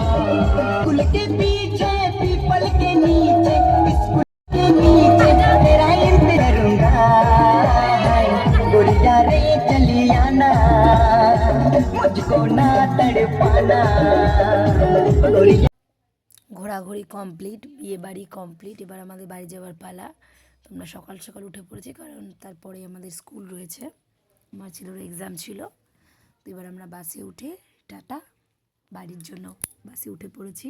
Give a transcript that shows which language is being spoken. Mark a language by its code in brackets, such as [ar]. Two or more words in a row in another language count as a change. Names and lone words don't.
[hi] कुल के पीछे पीपल के नीचे, इस कुल के नीचे तेरा इंतजार करूंगा। गोरिया रे चलियाना, मुझको ना तड़पाना, गोरिया। [bn] ঘোরাঘুরি কমপ্লিট, বিয়ে বাড়ি কমপ্লিট, এবার আমাদের বাড়ি যাওয়ার পালা। তোমরা সকাল সকাল উঠে পড়েছি, কারণ তারপরে আমাদের স্কুল রয়েছে, আমার ছেলের এক্সাম ছিল। তো এবার আমরা বাসে উঠে টাটা, বাড়ির জন্য বাসে উঠে পড়েছি।